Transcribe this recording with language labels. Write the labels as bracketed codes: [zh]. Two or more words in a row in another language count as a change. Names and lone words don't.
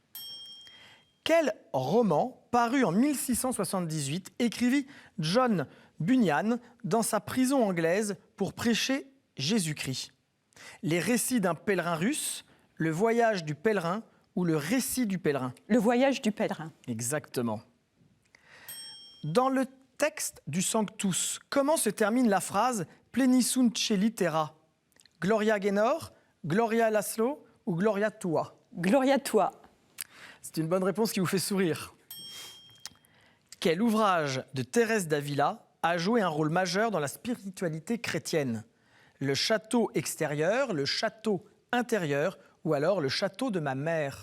[fr] Quel roman, paru en 1678, écrivit John Bunyan dans sa prison anglaise pour prêcher Jésus-Christ? Les récits d'un pèlerin russe, le voyage du pèlerin ou le récit du pèlerin? Le voyage du pèlerin. Exactement. Dans le texte du Sanctus, comment se termine la phrase [la] Plenisunt celi terra? [fr] Gloria Gaynor, Gloria Laszlo ou [la] Gloria Tua? [fr] Gloria toi. C'est une bonne réponse qui vous fait sourire. Quel ouvrage de Thérèse d'Avila a joué un rôle majeur dans la spiritualité chrétienne? Le château extérieur, le château intérieur ou alors le château de ma mère?